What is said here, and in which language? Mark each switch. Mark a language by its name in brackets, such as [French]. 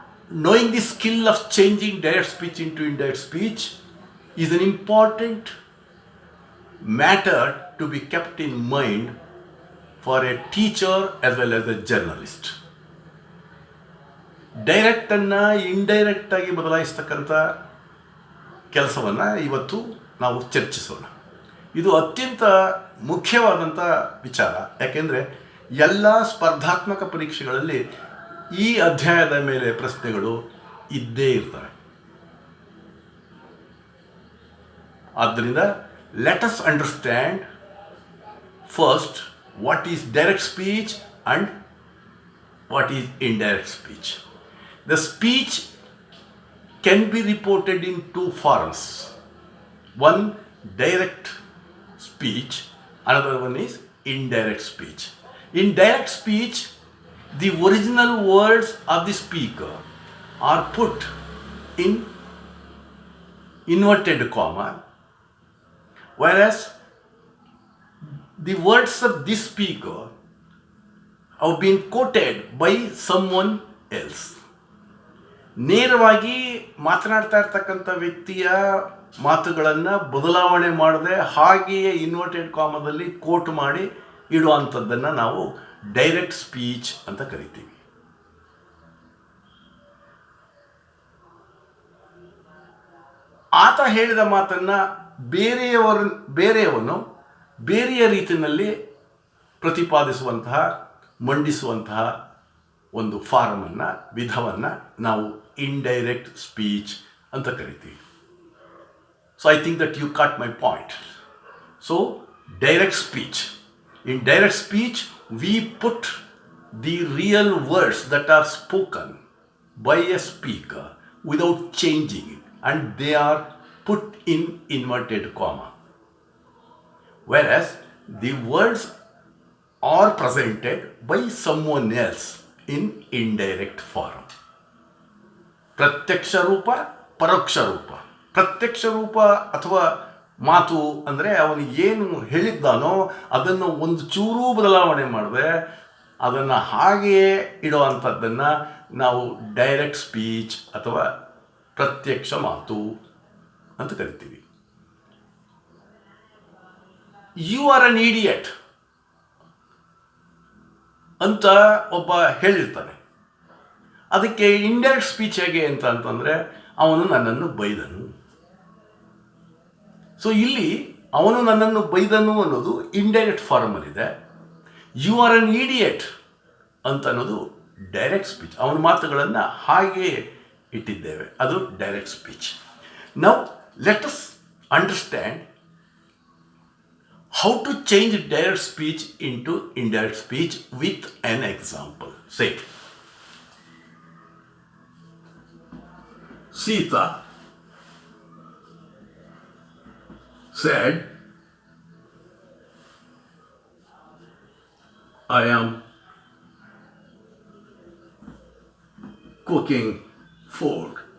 [English] Knowing the skill of changing direct speech into indirect speech is an important matter to be kept in mind for a teacher as well as a journalist. [Kannada] Direct ಅನ್ನು indirect ಆಗಿ ಬದಲಾಯಿಸ್ತಕ್ಕಂಥ ಕೆಲಸವನ್ನು ಇವತ್ತು ನಾವು ಚರ್ಚಿಸೋಣ. ಇದು ಅತ್ಯಂತ ಮುಖ್ಯವಾದಂಥ ವಿಚಾರ. ಯಾಕೆಂದರೆ ಎಲ್ಲ ಸ್ಪರ್ಧಾತ್ಮಕ ಪರೀಕ್ಷೆಗಳಲ್ಲಿ ಈ ಅಧ್ಯಾಯದ ಮೇಲೆ ಪ್ರಶ್ನೆಗಳು ಇದ್ದೇ ಇರ್ತವೆ. ಆದ್ದರಿಂದ [English] Let us understand first what is direct speech and what is indirect speech. The speech can be reported in two forms. One, direct speech, another one is indirect speech. In direct speech, the original words of the speaker are put in inverted comma, whereas the words of this speaker have been quoted by someone else. [Kannada] ನೇರವಾಗಿ ಮಾತನಾಡ್ತಾ ಇರ್ತಕ್ಕಂಥ ವ್ಯಕ್ತಿಯ ಮಾತುಗಳನ್ನು ಬದಲಾವಣೆ ಮಾಡದೆ ಹಾಗೆಯೇ inverted ಕಾಮದಲ್ಲಿ coat ಮಾಡಿ ಇಡುವಂಥದ್ದನ್ನು ನಾವು ಡೈರೆಕ್ಟ್ ಸ್ಪೀಚ್ ಅಂತ ಕರಿತೀವಿ. ಆತ ಹೇಳಿದ ಮಾತನ್ನು ಬೇರೆಯವನು ಬೇರೆಯ ರೀತಿಯಲ್ಲಿ ಪ್ರತಿಪಾದಿಸುವಂತಹ ಮಂಡಿಸುವಂತಹ ಒಂದು ಫಾರ್ಮನ್ನು ವಿಧವನ್ನು ನಾವು ಇಂಡೈರೆಕ್ಟ್ ಸ್ಪೀಚ್ ಅಂತ ಕರಿತೀವಿ. [English] So I think that you caught my point. So direct speech. In direct speech we put the real words that are spoken by a speaker without changing it and they are put in inverted comma. Whereas the words are presented by someone else in indirect form. [Kannada] ಪ್ರತ್ಯಕ್ಷ ರೂಪ, ಪರೋಕ್ಷ ರೂಪ. ಪ್ರತ್ಯಕ್ಷ ರೂಪ ಅಥವಾ ಮಾತು ಅಂದರೆ ಅವನು ಏನು ಹೇಳಿದ್ದಾನೋ ಅದನ್ನು ಒಂದು ಚೂರೂ ಬದಲಾವಣೆ ಮಾಡದೆ ಅದನ್ನು ಹಾಗೆಯೇ ಇಡುವಂಥದ್ದನ್ನು ನಾವು ಡೈರೆಕ್ಟ್ ಸ್ಪೀಚ್ ಅಥವಾ ಪ್ರತ್ಯಕ್ಷ ಮಾತು ಅಂತ ಕರಿತೀವಿ. [English] you are an idiot [Kannada] ಅಂತ ಒಬ್ಬ ಹೇಳಿರ್ತಾನೆ. ಅದಕ್ಕೆ ಇಂಡೈರೆಕ್ಟ್ ಸ್ಪೀಚ್ ಹೇಗೆ ಅಂತಂದರೆ ಅವನು ನನ್ನನ್ನು ಬೈದನು. ಸೊ ಇಲ್ಲಿ ಅವನು ನನ್ನನ್ನು ಬೈದನು ಅನ್ನೋದು indirect ಫಾರ್ಮಲ್ಲಿದೆ. [English] you are an idiot [Kannada] ಅಂತ ಅನ್ನೋದು [English] Direct speech. [Kannada] ಅವನ ಮಾತುಗಳನ್ನು ಹಾಗೆಯೇ ಇಟ್ಟಿದ್ದೇವೆ, ಅದು direct speech. [English] Now let us understand how to change direct speech into indirect speech with an example. Say, Sita said, I am cooking food.